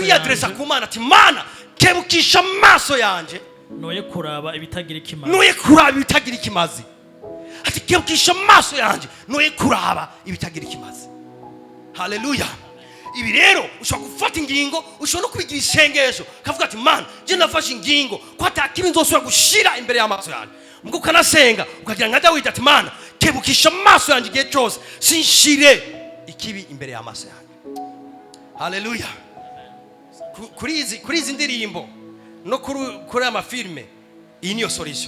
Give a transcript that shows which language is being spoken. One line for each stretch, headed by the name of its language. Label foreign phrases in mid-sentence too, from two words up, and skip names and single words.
Rundi: Kuri adresa ku Mana ati Mana kebukisha amaso yanje noye kuraba ibitagira ikimazi. Noye kuraba ibitagira ikimazi. Ati kebukisha amaso yanje noye kuraba ibitagira ikimazi. Haleluya. Ibi rero ushobora gufata ingingo, ushobora no kubigira isengesho kavuga ati Mana je nafashe ingingo ko atakibi nzosubira gushira imbere y'amaso yanjye. Mugo kanasenga ukagira nka Dawidi ati Mana kebukisha amaso yanjye igihe cyose sinshire ikibi imbere y'amaso yanjye. Haleluya. Kuri izi ndirimbo no kuri amafilme iyi niyo solution.